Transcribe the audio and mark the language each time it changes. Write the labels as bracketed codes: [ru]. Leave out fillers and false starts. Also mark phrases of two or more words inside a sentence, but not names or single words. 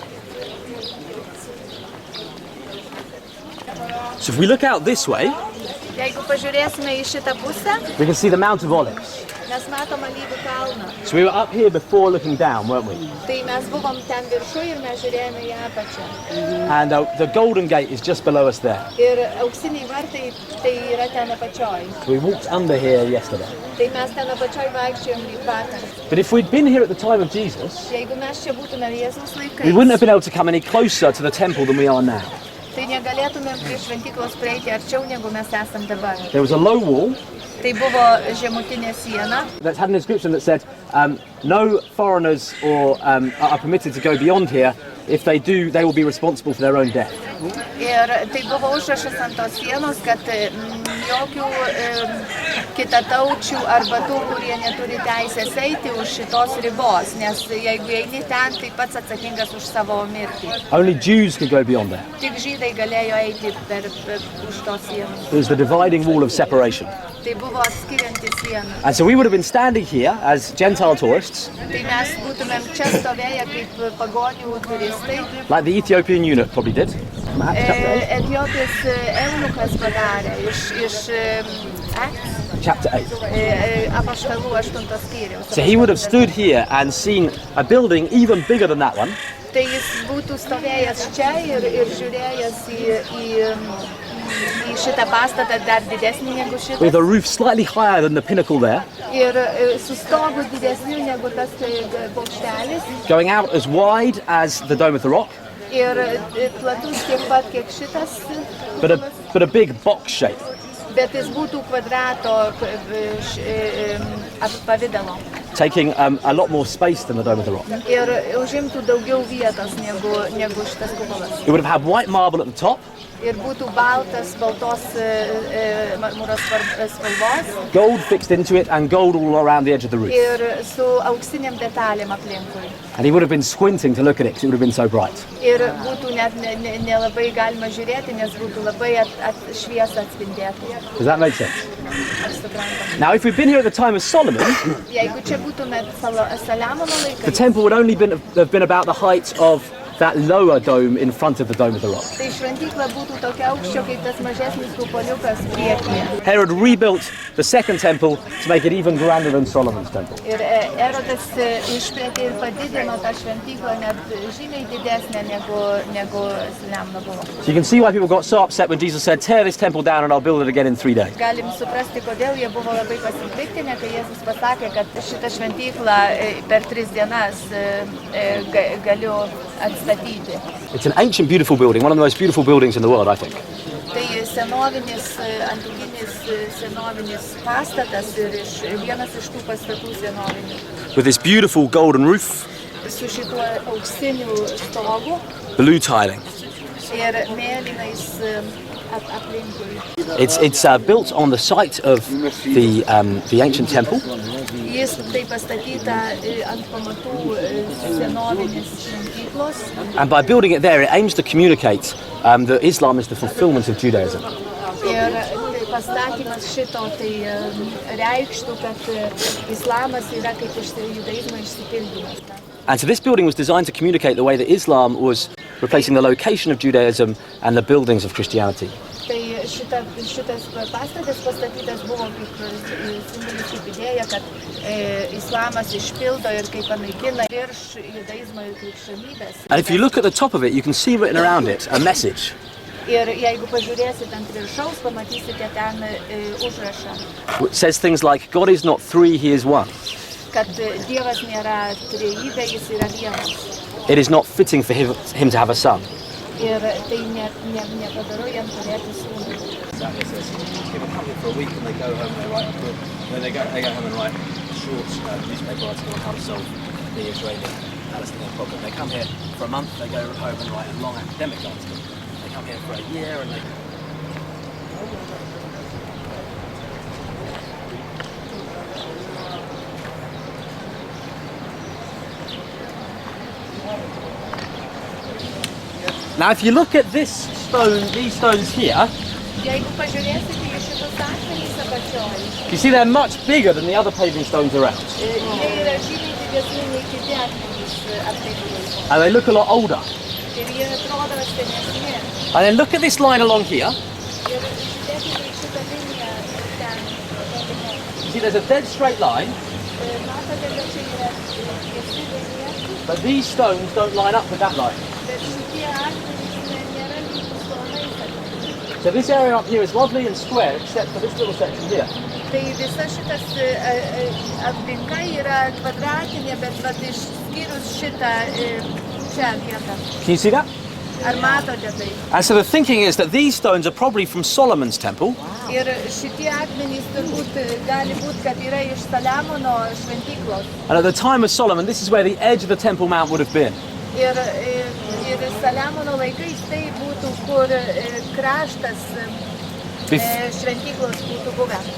[en] So if we look out this way, [lt] Jeigu pažiūrėsime į šitą pusę, [en] we can see the Mount of Olives. [lt] mes matom Alyvų kalną. [en] So we were up here before looking down, weren't we? [lt] Tai mes buvom ten viršų ir mes žiūrėjome į apačią. [en] And the Golden Gate is just below us there. [lt] Ir auksiniai vartai tai yra ten apačioj. [en] So we walked under here yesterday. [lt] Tai mes ten apačioj vaikščiojom lyg vakar. [en] But if we'd been here at the time of Jesus, [lt] Jeigu mes čia būtume Jėzaus [en] we wouldn't have [lt] laikais, [en] been able to come any closer to the temple than we are now. [lt] tai negalėtumėm prie šventyklos prieiti arčiau, negu mes esam dabar. [en] There was a low wall [lt] Tai buvo žemutinė siena. [en] that had an inscription that said, no foreigners are permitted to go beyond here. If they do, they will be responsible for their own death. [lt] Ir tai buvo užrašas ant tos sienos, kad jokių kitataučių arba tų, kurie neturi teisės eiti už šitos ribos, nes jeigu eini ten, tai pats atsakingas už savo mirtį. [en] Only Jews could go beyond there. [lt] Tik žydai galėjo eiti už tos sienos. [en] It was the dividing wall of separation. [lt] Tai buvo atskirianti siena. [en] And so we would have been standing here as Gentile tourists, [lt] Tai mes būtumėm čia stovėję kaip pagonių turistai. [en] like the Ethiopian eunuch probably did. From Acts [lt] Etiopijos eunuchas padarė iš [en] chapter 8. [lt] Apaštalų 8 skyriaus. [en] So he would have stood here and seen a building even bigger than that one, [lt] Tai jis būtų stovėjęs čia ir žiūrėjęs į šitą pastatą dar didesnį negu [en] with [lt] šitas. [en] a roof slightly higher than the pinnacle there, [lt] Ir su stogu didesniu negu tas bokštelis. [en] going out as wide as the Dome of the Rock, [lt] Ir platus tiek pat, kiek šitas. [en] but a big box shape. [lt] Bet jis būtų kvadrato pavidalo. [en] Taking a lot more space than the Dome of the Rock. [lt] Ir užimtų daugiau vietos negu šitas kupolas. [en] It would have had white marble at the top, [lt] Ir būtų baltos marmuros spalvos [en] gold fixed into it, and gold all around the edge of the roof. [lt] ir su auksiniam detalėm aplinkui. [en] And he would have been squinting to look at it because it would have been so bright. [lt] Ir būtų net nelabai galima žiūrėti, nes būtų labai šviesa atspindėta. [en] Does that make sense? [lt] Ar suprantam? [en] Now, if we'd been here at the time of Solomon, [lt] Jeigu čia būtume Saliamono [en] the [lt] laikais, [en] temple would only have been about the height of that lower dome in front of the Dome of the Rock. [lt] tai šventykla būtų tokia aukščio, kaip tas mažesnis kupoliukas priekyje. [en] Herod rebuilt the second temple to make it even grander than Solomon's temple. [lt] Ir Erodas išplėtė ir padidino tą šventyklą net žymiai didesnę negu Saliamono buvo. [en] So you can see why people got so upset when Jesus said, tear this temple down and I'll build it again in 3 days. [lt] Galim suprasti, kodėl jie buvo labai pasipiktinę, kai Jėzus pasakė, kad šitą šventyklą per 3 dienas galiu atstatyti. [en] It's an ancient, beautiful building, one of the most beautiful buildings in the world, I think. [lt] Tai senovinis, antikinis senovinis pastatas ir vienas iš tų pastatų senovinių. [en] With this beautiful golden roof, [lt] Su šituo auksiniu stogu [en] blue tiling. [lt] ir mėlynais aplinkui. [en] It's built on the site of the ancient temple. [lt] Jis tai pastatyta ant pamatų senovinės šventyklos. [en] And by building it there, it aims to communicate that Islam is the fulfillment of Judaism. [lt] Ir pastatymas šito tai reikštų, kad islamas yra kaip judaizmo išsipildymas. [en] And so this building was designed to communicate the way that Islam was replacing the location of Judaism and the buildings of Christianity. [lt] Tai šitas pastatas pastatytas buvo kaip simbolis, kaip idėja, kad islamas išpildo ir kaip panaikina virš judaizmo ir krikščionybės. [en] And if you look at the top of it, you can see written around it a message. [lt] Ir jeigu pažiūrėsit ant viršaus, pamatysite ten užrašą, [en] It says things like, God is not three, he is one. [lt] kad Dievas nėra trejybė, jis yra vienas. [en] It is not fitting for him to have a son. [lt] Ir tai nepadaro jam turėti sūnų. [en] People come here for a week and they go home and they write a book. Then they go home and write a short newspaper article on how to solve the Israeli-Palestinian problem. They come here for a month, they go home and write a long academic article. They come here for a year and they... Now, if you look at this stone, these stones here, [lt] Jeigu pažiūrėsite į šitus akmenys apačioj, [en] you see they're much bigger than the other paving stones around. [lt] jie yra žymiai didesni nei kiti akmenys aplinkui. [en] And they look a lot older. [lt] Ir jie atrodo senesni. [en] And then look at this line along here. [lt] Ir žiūrėkite į šitą liniją [en] You see, there's a dead straight line, [lt] Matote, kad čia yra tiesi linija, [en] but these stones don't line up with that line. [lt] bet šitie akmenys nėra lygus kalnai. [en] So this area up here is lovely and square, except for this little section here. [lt] Tai visa šitas aplinka yra kvadratinė, bet vat išskyrus šitą čia vietą. [en] Can you see that? [lt] Ar matote tai? [en] And so the thinking is that these stones are probably from Solomon's temple, [lt] Ir šitie akmenys turbūt gali būti, kad yra iš Saliamono šventyklos. [en] and at the time of Solomon, this is where the edge of the Temple Mount would have been. [lt] Ir Saliamono laikais tai būtų, kur kraštas šventyklos būtų buvę.